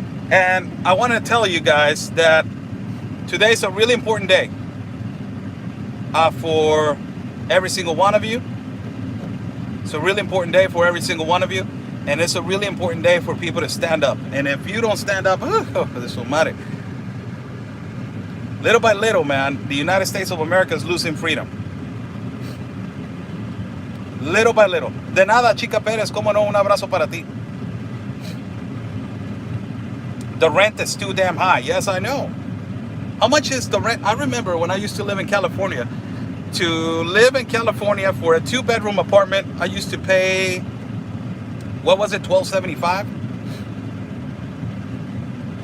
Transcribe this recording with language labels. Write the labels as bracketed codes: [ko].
[en] And I want to tell you guys that today's a really important day for every single one of you. It's a really important day for every single one of you. And it's a really important day for people to stand up. And if you don't stand up, this will matter. Little by little, man, the United States of America is losing freedom. Little by little. [es] De nada, Chica Pérez, como no, un abrazo para ti. [en] The rent is too damn high. Yes, I know. How much is the rent? I remember when I used to live in California. To live in California for a 2-bedroom apartment, I used to pay, what was it, $12.75?